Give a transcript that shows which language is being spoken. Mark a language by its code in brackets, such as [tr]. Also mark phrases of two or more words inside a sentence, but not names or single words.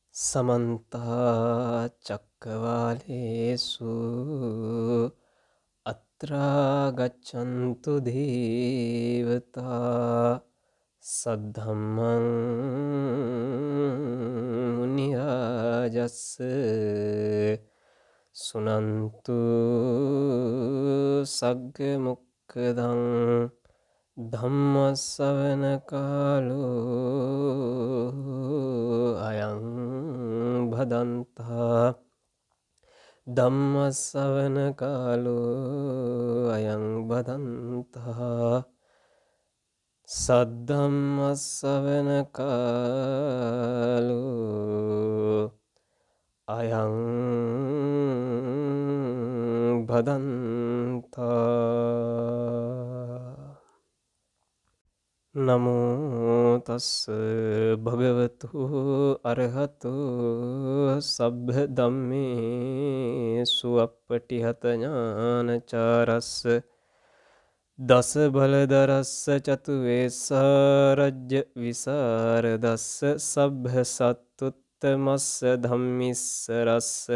[pi] समन्ता चक्रवालेषु अत्रा गच्छन्तु देवता सद्धम्मं मुनिराजस्य सुनन्तु सग्गमुक्खदं ධම්මස්සවන කාලෝ අයං භදන්තා ධම්මස්සවන කාලෝ අයං භදන්තා සද්ධම්මස්සවන කාලෝ අයං භදන්තා නමෝ තස්ස භගවතු අරහතු සබ්බ ධම්මේසු අප්පටිහත ඥානචාරස්ස දස බලදරස්ස චතු වේසාරජ්‍ය විසරදස්ස සබ්බ සත්තුත්තමස්ස ධම්මිස්ස රස්ස